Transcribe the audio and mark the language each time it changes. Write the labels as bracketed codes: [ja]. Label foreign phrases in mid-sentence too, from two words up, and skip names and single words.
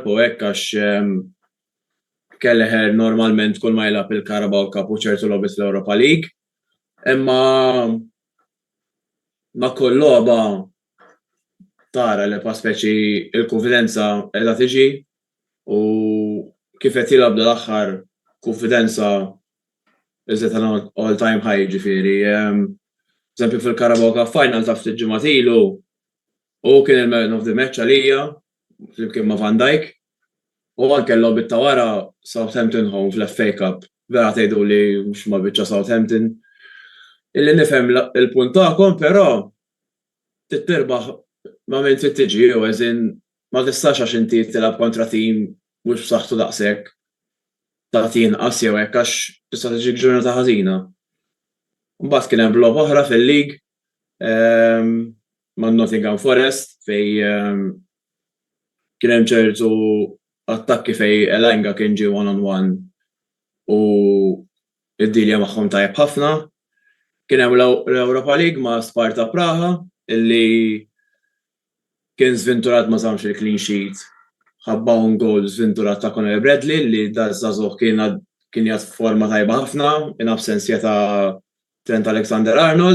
[mt] u hekk għax Kelleher normalment kull ma jilgħab il-Carabao Cup u ċertu logħbiet fl-Europa League, imma ma' kull logħba tara li pa' speċi il-konfidenza qiegħda tiġi u kif qed jilgħab l-aħħar konfidenza iżda [en] all-time high [mt] ġifieri. Eżempju fil-Carabao Cup final ta' ftit ġimgħat ilu u kien il- [en] man of the match [mt] għalija flimkien ma' Van Dijk u anke l-logħbiet ta' wara Southampton home fl-FA Cup vera tgħidu li mhux ma' biċċa Southampton. Illi nifhem il-punt tagħkom, però tittirbaħ ma' min trid tiġi u ma tistax għax inti tilgħab kontra tim mhux b'saħħtu daqshekk tagħti inqas jew hekk għax tista' tiġik ġurnata ħażina. Mbagħad kien hemm logħba oħra fil-lig ma' Nottingham Forest fej kien hemm ċertu attakki fej Elanga kien ġie [en] one-on-one [mt] u id-dilja magħhom tajjeb ħafna. Kien hemm l-Europa League ma' Sparta Praha illi kien żventurat ma żammx il- [en] clean sheet [mt] ħabba un goal żventurat ta' Conor Bradley li żagħżugħ kien jagħt forma tajba ħafna in absenzja ta' Trent Alexander-Arnold.